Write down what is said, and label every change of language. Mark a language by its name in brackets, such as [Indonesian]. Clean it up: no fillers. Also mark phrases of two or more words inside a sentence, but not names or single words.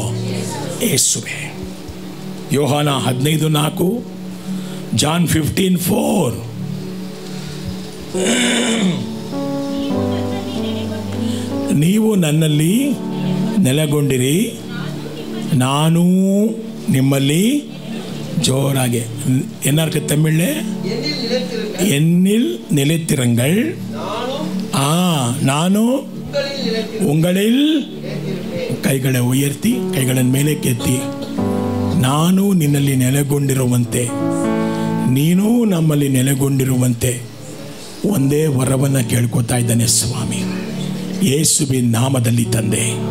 [Kannada] ಯೇಸುವೆ. ಯೋಹಾನ 15:4, ಜಾನ್ 15:4. ನೀವು ನನ್ನಲ್ಲಿ ನೆಲೆಗೊಂಡಿರಿ, ನಾನು ನಿಮ್ಮಲ್ಲಿ. [Tamil] ஜோராக என்ன இருக்கு தமிழ்ல? என்னில் நிலைத்திருங்கள், நானும் உங்களில். கைகள உயர்த்தி, [Kannada] ಕೈಗಳನ್ನು ಮೇಲೆ ಕೆತ್ತಿ. ನಾನು ನಿನ್ನಲ್ಲಿ ನೆಲೆಗೊಂಡಿರುವಂತೆ, ನೀನು ನಮ್ಮಲ್ಲಿ ನೆಲೆಗೊಂಡಿರುವಂತೆ ಒಂದೇ ವರವನ್ನು ಕೇಳ್ಕೊತಾ ಇದ್ದಾನೆ ಸ್ವಾಮಿ, ಯೇಸುವಿನ ನಾಮದಲ್ಲಿ ತಂದೆ.